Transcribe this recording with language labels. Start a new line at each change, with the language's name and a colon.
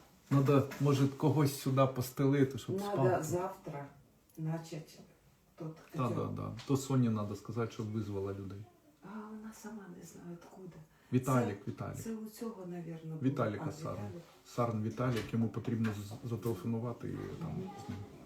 Ukrainian: Надо, може, когось сюди постелити, щоб спав.
Russian: Надо завтра начать тот котел. Да.
Ukrainian: То Соні треба сказати, щоб визвала людей. А вона сама не знає откуда. Віталік. Це у цього, мабуть, було. Віталіка Сарн. Сарн Віталік, йому потрібно зателефонувати і там з ним.